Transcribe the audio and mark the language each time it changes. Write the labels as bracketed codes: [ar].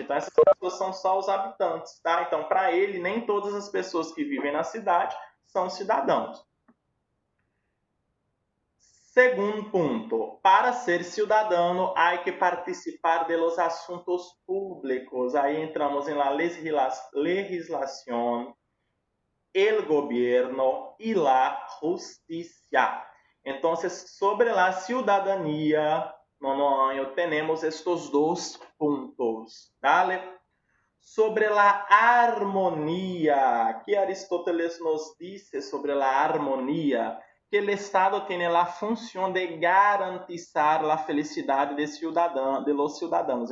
[pt] Então, essas pessoas são só os habitantes, tá? Então, para ele, nem todas as pessoas que vivem na cidade são cidadãos. Segundo ponto, para ser cidadão, há que participar [es] de los [pt] assuntos públicos. Aí entramos em [es] la legislación, el gobierno y la justicia. [pt] Então, sobre a cidadania, nono ano, temos estes 2 pontos. Dale? Sobre a harmonia, que Aristóteles nos disse sobre a harmonia, que o Estado tem a função de [es] garantizar [pt] a felicidade de los cidadãos.